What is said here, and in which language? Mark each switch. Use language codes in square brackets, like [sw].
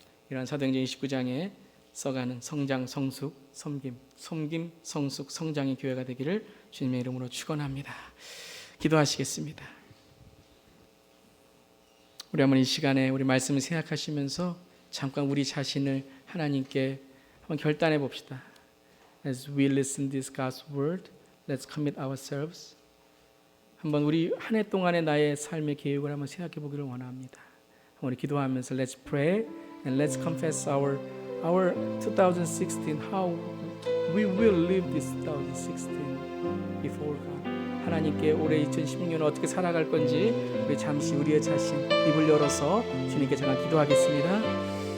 [ko] 이러한 사도행전 29장에 써가는 성장, 성숙, 섬김, 성숙, 성장의 교회가 되기를 주님의 이름으로 축원합니다. 기도하시겠습니다. 우리 한번 이 시간에 우리 말씀을 생각하시면서 잠깐 우리 자신을 하나님께 한번 결단해 봅시다. [en] As we listen this God's word, let's commit ourselves. [ko] 한번 우리 한 해 동안의 나의 삶의 계획을 한번 생각해 보기를 원합니다. 우리 기도하면서 [en] let's pray and let's confess our 2016, how we will live this 2016 before God. [ko] 하나님께 올해 2016년 어떻게 살아갈 건지 우리 잠시 우리의 자신 입을 열어서 주님께 잠깐 기도하겠습니다.